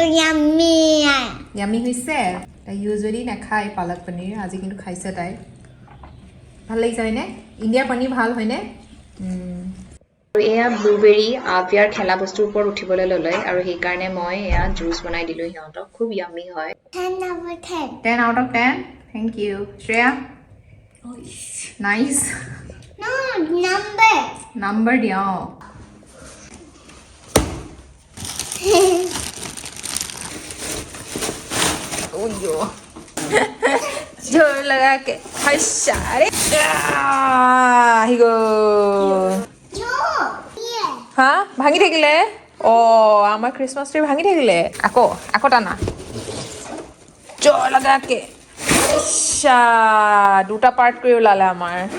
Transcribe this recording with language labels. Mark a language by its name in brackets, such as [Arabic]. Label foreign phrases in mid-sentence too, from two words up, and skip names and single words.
[Assamese] ইয়ামি হৈছে তাই ইউজুৱেলি নাখায় পালক পনীৰ আজি কিন্তু খাইছে তাই ভাল লাগিছে হয়নে ইণ্ডিয়াৰ পনীৰ ভাল হয়নে আৰু এয়া ব্লুবেৰী আবিয়াৰ খেলা বস্তুৰ ওপৰত উঠিবলৈ ল'লে আৰু সেইকাৰণে মই এয়া জুচ বনাই দিলোঁ সিহঁতক খুব ইয়ামি হয় [English] 10 over 10 10 out of 10 thank you Shreya nice no [Assamese] number [Hindi] दिया ओयो जोर लगा के हशारे [Assamese] আহি গ'ল হা ভাঙি থাকিলে আমাৰ খ্ৰীষ্টমাছ ট্ৰি ভাঙি থাকিলে আকৌ টানা জোৰ লগাকে দুটা পাৰ্ট কৰি ওলালে আমাৰ